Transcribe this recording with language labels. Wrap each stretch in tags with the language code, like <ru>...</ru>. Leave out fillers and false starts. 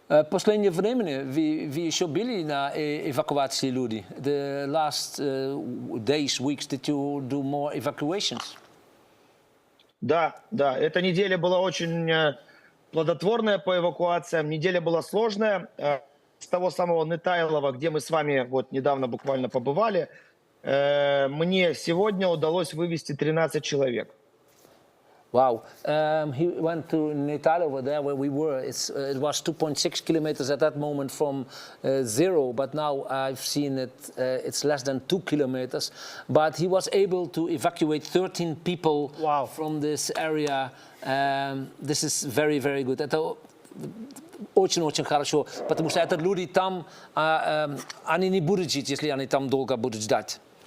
<ru>Последнее время вы еще были на эвакуации людей?</ru> <en>The last days, weeks, did you do more evacuations?</en> <ru>Да, эта неделя была очень плодотворная по эвакуациям. Неделя была сложная. С того самого Нетайлова, где мы с вами вот недавно буквально побывали, мне сегодня удалось вывести 13 человек.</ru> <en>Wow. He went to Netailova, there where we were. It was 2.6 kilometers at that moment from zero, but now I've seen it, it's less than 2 kilometers. But he was able to evacuate 13 people from this area. This is very, very good.</en> <ru>Это очень-очень хорошо, потому что это люди там, они не будут жить, если они там долго будут ждать.</ru>